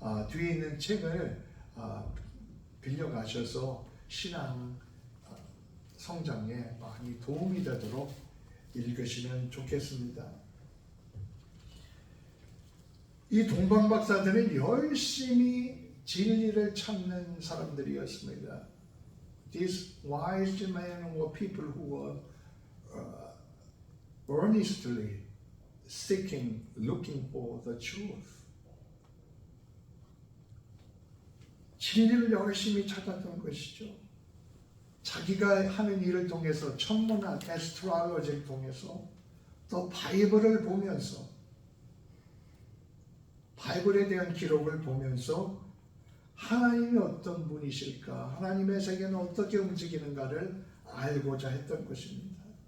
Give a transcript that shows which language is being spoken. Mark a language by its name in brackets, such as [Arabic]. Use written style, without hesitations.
[Korean] 뒤에 있는 책을 빌려가셔서 신앙 성장에 많이 도움이 되도록 읽으시면 좋겠습니다. 이 동방박사들은 열심히 진리를 찾는 사람들이었습니다. [English] These wise men were people who were earnestly seeking, looking for the truth. [Korean] 진리를 열심히 찾았던 것이죠. 자기가 하는 일을 통해서 천문학, 에스트로로지를 통해서 또 바이블을 보면서 바이블에 대한 기록을 보면서 하나님이 어떤 분이실까, 하나님의 세계는 어떻게 움직이는가를 알고자 했던 것입니다.